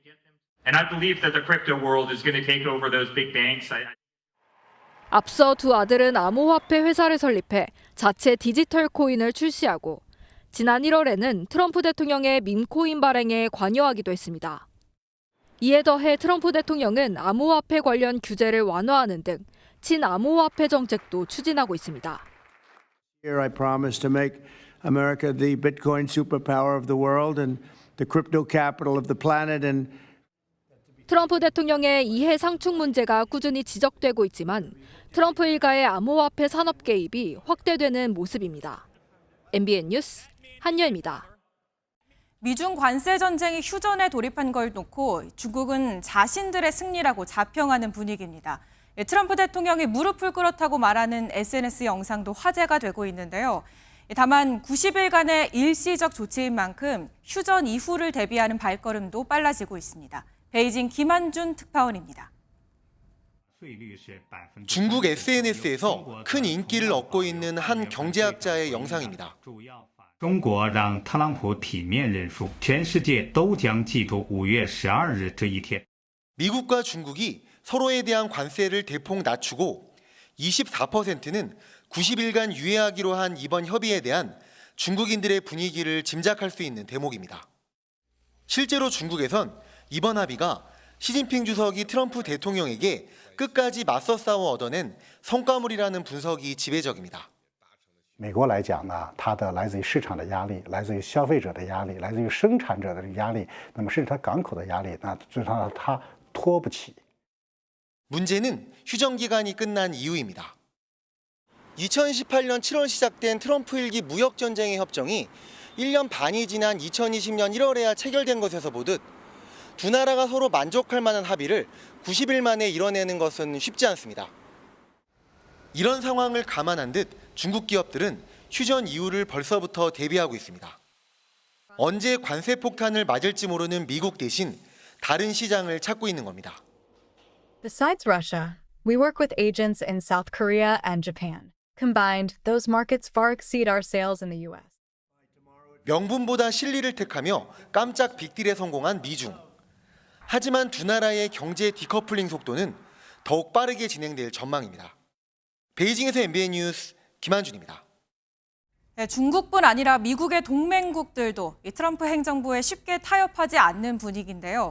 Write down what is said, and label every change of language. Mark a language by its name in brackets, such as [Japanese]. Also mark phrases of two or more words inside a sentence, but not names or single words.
[Korean] 앞서 두 아들은 암호화폐 회사를 설립해 자체 디지털 코인을 출시하고 지난 1월에는 트럼프 대통령의 밈코인 발행에 관여하기도 했습니다. 이에 더해 트럼프 대통령은 암호화폐 관련 규제를 완화하는 등 친암호화폐 정책도 추진하고 있습니다. [English] Here I promise to make America the Bitcoin superpower of the world and the crypto capital of the planet and [Korean] 트럼프 대통령의 이해 상충 문제가 꾸준히 지적되고 있지만 트럼프 일가의 암호화폐 산업 개입이 확대되는 모습입니다. MBN 뉴스 한여입니다. 미중 관세 전쟁이 휴전에 돌입한 걸 놓고 중국은 자신들의 승리라고 자평하는 분위기입니다. 트럼프 대통령이 무릎을 꿇었다고 말하는 SNS 영상도 화제가 되고 있는데요. 다만 90일간의 일시적 조치인 만큼 휴전 이후를 대비하는 발걸음도 빨라지고 있습니다. 베이징 김한준 특파원입니다. 중국 SNS에서 큰 인기를 얻고 있는 한 경제학자의 영상입니다. [Chinese] 中国让特朗普体面认输，全世界都将记住5月12日这一天。 [Korean] 미국과 중국이 서로에 대한 관세를 대폭 낮추고 24%는 90일간 유예하기로 한 이번 협의에 대한 중국인들의 분위기를 짐작할 수 있는 대목입니다. 실제로 중국에선 이번 합의가 시진핑 주석이 트럼프 대통령에게 끝까지 맞서 싸워 얻어낸 성과물이라는 분석이 지배적입니다. [Chinese] 美国来讲呢，它的来自于市场的压力，来自于消费者的压力，来自于生产者的压力，那么甚至它港口的压力，那最终它拖不起。 [Korean] 문제는 휴전 기간이 끝난 이유입니다. 2018년 7월 시작된 트럼프 일기 무역 전쟁의 협정이 1년 반이 지난 2020년 1월에야 체결된 것에서 보듯 두 나라가 서로 만족할 만한 합의를 90일 만에 이뤄내는 것은 쉽지 않습니다. 이런 상황을 감안한 듯 중국 기업들은 휴전 이후를 벌써부터 대비하고 있습니다. 언제 관세 폭탄을 맞을지 모르는 미국 대신 다른 시장을 찾고 있는 겁니다. [English] Besides Russia, we work with agents in South Korea and Japan. Combined, those markets far exceed our sales in the U.S. [Korean] 명분보다 실리를 택하며 깜짝 빅딜에 성공한 미중. 하지만 두 나라의 경제 디커플링 속도는 더욱 빠르게 진행될 전망입니다. 베이징에서 MBN 뉴스 김한준입니다. 네, 중국뿐 아니라 미국의 동맹국들도 이 트럼프 행정부에 쉽게 타협하지 않는 분위기인데요.